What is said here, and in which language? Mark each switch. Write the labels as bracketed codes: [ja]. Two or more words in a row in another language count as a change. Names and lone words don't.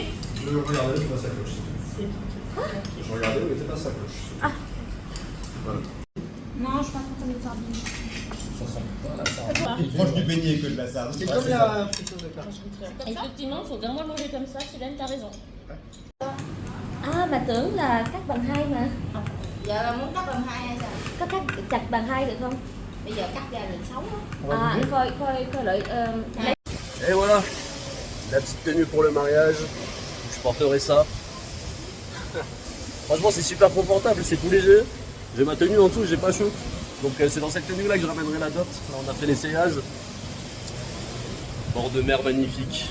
[fr] Je regardais, c'est pas sa cloche. Je regardais, mais c'est pas sa cloche. Ah. Voilà. Non, je pense que c'est une sardine. Ça sent pas la sardine. Il est proche du beignet que de la sardine. C'est comme la friture de carpe. Effectivement, il faut vraiment le manger comme ça, Sylvain, t'as raison. [vi] À, bà tưởng là cắt bằng hai mà. Giờ là muốn cắt bằng hai hay sao? Có cắt chặt bằng hai được không? Bây giờ cắt ra được 6 á. À, coi lợi. [fr] Et voilà, la petite tenue pour le mariage. Je porterai ça. Franchement, c'est super confortable, c'est tout léger. J'ai ma tenue en dessous, j'ai pas chaud. Donc c'est dans cette tenue là que je ramènerai la dot. Là, on a fait l'essayage. Bord de mer magnifique.